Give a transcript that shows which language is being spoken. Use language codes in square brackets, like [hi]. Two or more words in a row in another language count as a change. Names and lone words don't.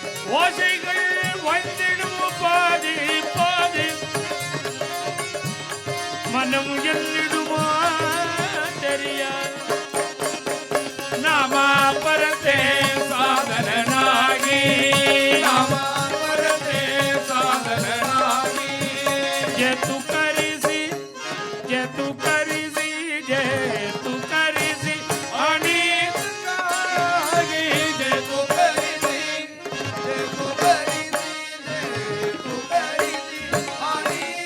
[ta] ஓசைகள் வந்திடும் பாதி பாதி மனம் எண்ணிடுமா தெரியாது [mr] नाम परते साधन नाही जे तू करीसी जे तू करीसी जे तू करीसी आणि जे तू करीसी जे तू करीसी जे तू करीसी आणि